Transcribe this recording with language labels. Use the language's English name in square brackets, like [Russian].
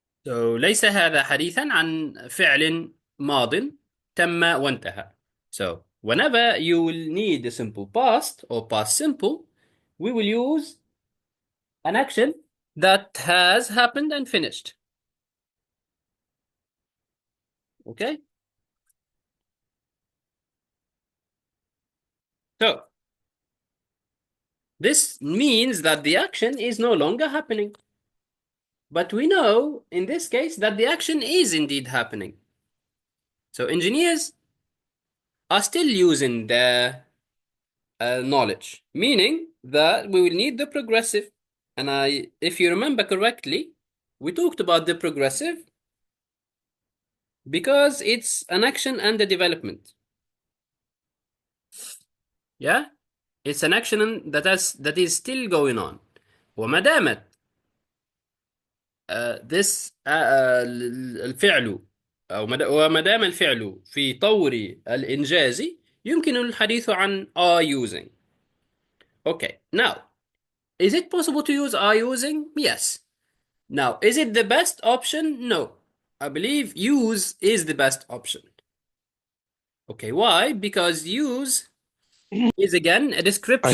[Arabic] So ليس هذا حديثا عن فعل ماض تم وانتهى. [English] So whenever you will need a simple past or past simple, we will use an action that has happened and finished. Okay? So this means that the action is no longer happening. But we know in this case that the action is indeed happening. So engineers are still using the knowledge, meaning that we will need the progressive. And if you remember correctly, we talked about the progressive because it's an action and a development. Yeah, it's an action that is still going on. [Arabic] وما دامت this الفعل وما دام الفعل في طور الإنجاز يمكن الحديث عن [English] are using. Okay, now is it possible to use are using? Yes. Now, is it the best option? No. I believe use is the best option. Okay, why? Because use is again a I description.